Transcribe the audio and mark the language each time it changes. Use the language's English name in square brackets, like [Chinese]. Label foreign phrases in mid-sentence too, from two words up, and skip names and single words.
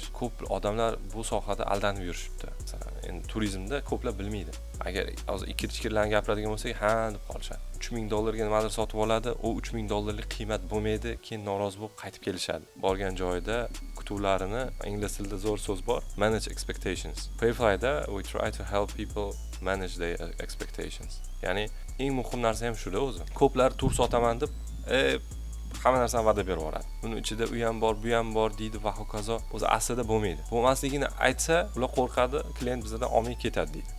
[Uzbek] Ko'p odamlar bu sohada aldanib yurishibdi. Masalan, endi turizmda ko'plar bilmaydi. Agar hozir ikki-ichkilarni gapiradigan bo'lsak, ha deb qolishadi. $3000 ga nimadir sotib oladi, u $3000 qiymat bo'lmaydi, keyin norozi bo'lib qaytib kelishadi. Borgan joyida kutuvlarini, ingliz tilida zo'r so'z bor, [English] manage expectations. Payflyda we try to help people manage their expectations. [Uzbek] Ya'ni eng muhim narsa ham shuda o'zi. Ko'plar tur sotaman deb hamma narsani va'da berib yuboradi. Uni ichida u ham bor, bu ham bor deydi va hokazo. O'zi aslida bo'lmaydi. Bo'lmasligini aytsa, ular qo'rqadi, klient bizdan olmay ketadi deydi.